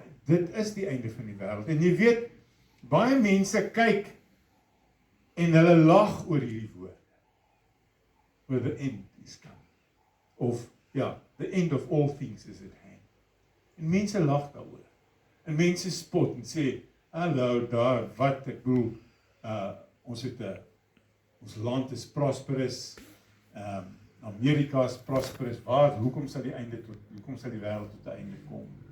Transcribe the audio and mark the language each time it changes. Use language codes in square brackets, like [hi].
[af] Dit is die einde van die wêreld. En jy weet, baie mense kyk en hulle lag oor hierdie woorde. [en] Where the end is coming. [af] Of, ja, [en] the end of all things is at hand. [af] En mense lag daaroor. En mense spot en sê, hallo daar, wat ek bedoel, ons land is prosperous, Amerika is prosperous, hoekom sal die wêreld tot 'n einde kom?